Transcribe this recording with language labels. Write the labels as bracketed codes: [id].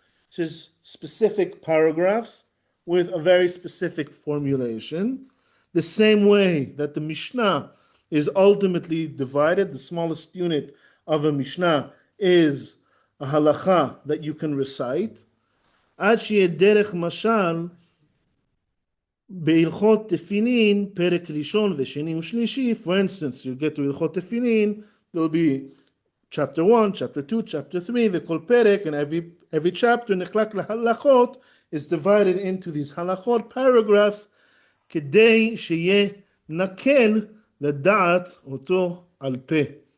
[en] Which is specific paragraphs with a very specific formulation. The same way that the Mishnah is ultimately divided, the smallest unit of a Mishnah is a halacha that you can recite. [he] Ad sheyeh derech mashal בהלכות תפילין, פרק ראשון ושני ושלישי. [en] For instance, you get to הלכות תפילין, there will be chapter 1, chapter 2, chapter 3, [he] וכל פרק, [en] and every chapter [he] נחלק להלכות [en] is divided into these halachot paragraphs, [he] כדי שיהיה נקל לדעת אותו על פה.